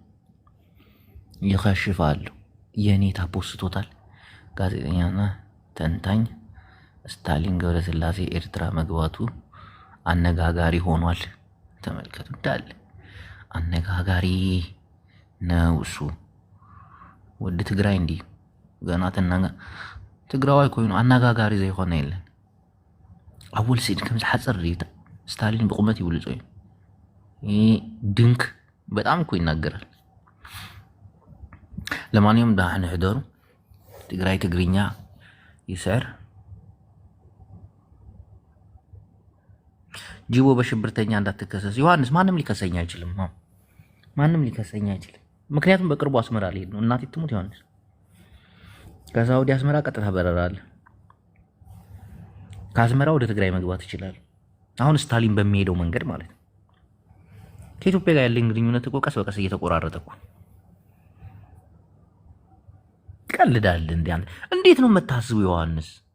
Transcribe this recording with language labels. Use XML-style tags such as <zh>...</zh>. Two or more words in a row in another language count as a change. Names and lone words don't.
<am>ይከሽፋሉ። የኔታ ፖስቶታል። ጋዜጠኛና ተንታኝ ስታሊን ገብረስላሴ ኤርትራ መግባቱ አነጋጋሪ ሆኗል። ተመልከቱ፣ እንዳለ አነጋጋሪ ነው እሱ። ወደ ትግራይ እንዲህ ገና</am> <ti>ትግራዋይ ኮይኑ አነጋጋሪ ዘይኮነ የለን። አወል ሲድ ከም ዝሓፀር ሪታ ስታሊን ብቁመት ይብልጾ እዩ።</ti> <am>ይህ ድንክ በጣም እኮ ይናገራል። ለማንኛውም</am> <ti>ዳሕን ሕደሩ። ትግራይ ትግርኛ ይስዕር።</ti> <am>ጂቦ በሽብርተኛ እንዳትከሰስ ዮሐንስ። ማንም ሊከሰኝ አይችልም። ማንም ሊከሰኝ አይችልም። ምክንያቱም በቅርቡ አስመራ ልሄድ ነው። እናቴ ትሙት ዮሐንስ። ከሳውዲ አስመራ ቀጥታ በረራ አለ። ከአስመራ ወደ ትግራይ መግባት ይችላል። አሁን ስታሊን በሚሄደው መንገድ ማለት ነው። ከኢትዮጵያ ጋር ያለኝ ግንኙነት እኮ ቀስ በቀስ እየተቆራረጠ እኮ ቀልዳል። እንዴት ነው የምታስቡ ዮሐንስ?</am>